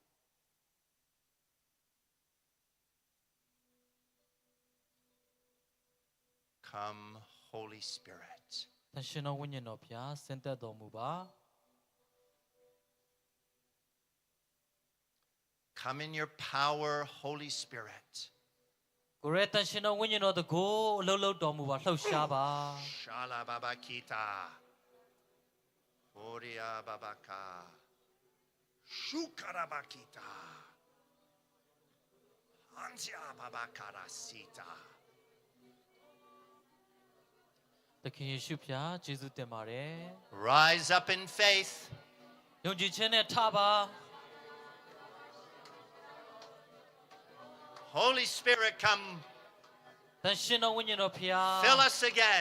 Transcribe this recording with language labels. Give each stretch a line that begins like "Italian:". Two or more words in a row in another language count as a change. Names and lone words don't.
English: Come, Holy Spirit.
Burmese: တန်ရှင်တော်ဝိညာဉ်တော်ဘုရားဆင်းသက်တော်မူပါ
English: Come in your power, Holy Spirit.
Burmese: ကိုရဲတန်ရှင်တော်ဝိညာဉ်တော်တကိုးအလုံးလုံးတော်မူပါလှုပ်ရှားပါ Shala Baba Kita. Oria Babaka. Shukarabakita. Hansia Babakara Sita. သခင်ယေရှုဘုရားယေရှုတင်ပါတယ်
English: Rise up in faith.
Burmese: ယုံကြည်ခြင်းနဲ့ထပါ
English: Holy Spirit, come.
Burmese: တန်ရှင်တော်ဝိညာဉ်တော်ဘုရား
English: Fill us again.